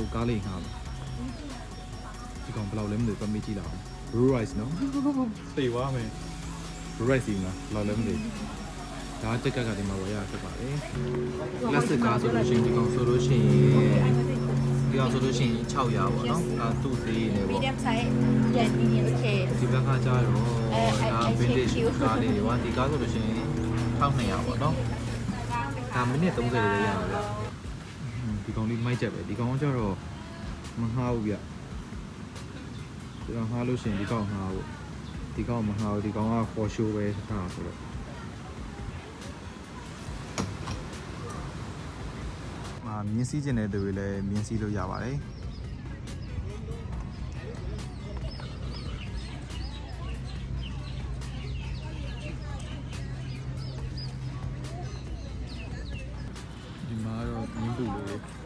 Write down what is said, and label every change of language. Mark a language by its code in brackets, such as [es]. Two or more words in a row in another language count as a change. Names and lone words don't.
[my] ကားလေးငှားပါဒီကောင်ဘယ်လောက်လဲမသိဘူးပတ်မေးကြည့်လာအောင် Blue Rice နော်သိသွားမယ် Blue Rice ကြီးမလားဘယ်လောက်လဲမသိဘူးဒါတက်ကဒီမှာဝယ်ရဖြစ်ပါတယ် Classic ကားဆိုလို့ရှိရင်ဒီကောင်ဆိုလို့ရှိရင်ဒီကောင်ဆိုလို့ရှိရင်600ပေါ့နော်ဒါသူ့သေးနေပေါ့ [en] medium size yeah medium okay [my] ဒီဘက်ကကျတော့ဒါ vintage ကားလေးတွေပါဒီကားဆိုလို့ရှိရင်1200ပေါ့နော်ဒါမိနစ်30လေးရရပါဗျဒီကောင်လေးမိုက်ချက်ပဲဒီကောင်ကကျတော့မငှားဘူးဗျဒီကောင်ငှားလို့ရှိရင်ဒီကောင်ငှားဖို့ဒီကောင်မငှားဘူးဒီကောင်က [en] for show [my] ပဲထားဆိုတော့ မြင်းစည်းကျင်တဲ့သူတွေလည်းမြင်းစည်းလို့ရပါတယ်ဒီမှာတော့မြင်းပူလေးဟို